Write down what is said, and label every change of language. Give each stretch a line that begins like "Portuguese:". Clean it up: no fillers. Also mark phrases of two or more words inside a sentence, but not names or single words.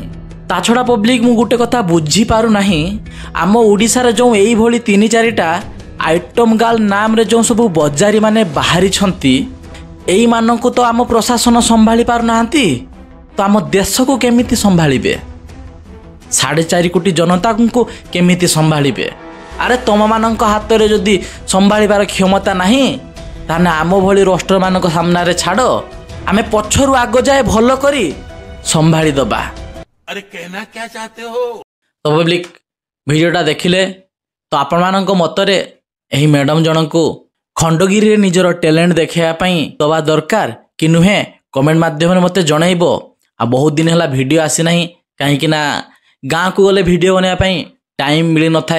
Odia: ତା ଛଡ଼ା ପବ୍ଲିକ ମୁଁ ଗୋଟେ କଥା ବୁଝିପାରୁନାହିଁ, ଆମ ଓଡ଼ିଶାରେ ଯେଉଁ ଏଇଭଳି 3-4ଟା
English: item girl
Odia: ନାମରେ ଯେଉଁ ସବୁ ବଜାରୀ ମାନେ ବାହାରିଛନ୍ତି ଏଇମାନଙ୍କୁ ତ ଆମ ପ୍ରଶାସନ ସମ୍ଭାଳି ପାରୁନାହାନ୍ତି, ତ ଆମ ଦେଶକୁ କେମିତି ସମ୍ଭାଳିବେ? 4.5 କୋଟି ଜନତାଙ୍କୁ କେମିତି ସମ୍ଭାଳିବେ? ଆରେ ତମମାନଙ୍କ ହାତରେ ଯଦି ସମ୍ଭାଳିବାର କ୍ଷମତା ନାହିଁ ତାହେଲେ ଆମ ଭଳି ରୋଷ୍ଟରମାନଙ୍କ ସାମ୍ନାରେ ଛାଡ଼, ଆମେ ପଛରୁ ଆଗ ଯାଏ ଭଲ କରି ସମ୍ଭାଳି ଦେବା।
Hindi: अरे कहना क्या चाहते हो?
Odia: ତ ପବ୍ଲିକ ଭିଡ଼ିଓଟା ଦେଖିଲେ ତ ଆପଣମାନଙ୍କ ମତରେ ଏହି ମ୍ୟାଡ଼ାମ ଜଣଙ୍କୁ ଖଣ୍ଡଗିରିରେ ନିଜର ଟ୍ୟାଲେଣ୍ଟ ଦେଖାଇବା ପାଇଁ ଦେବା ଦରକାର କି ନୁହେଁ କମେଣ୍ଟ ମାଧ୍ୟମରେ ମୋତେ ଜଣାଇବ। ଆଉ ବହୁତ ଦିନ ହେଲା ଭିଡ଼ିଓ ଆସିନାହିଁ, କାହିଁକି ନା ଗାଁକୁ ଗଲେ ଭିଡ଼ିଓ ବନେଇବା ପାଇଁ ଟାଇମ୍ ମିଳିନଥାଏ।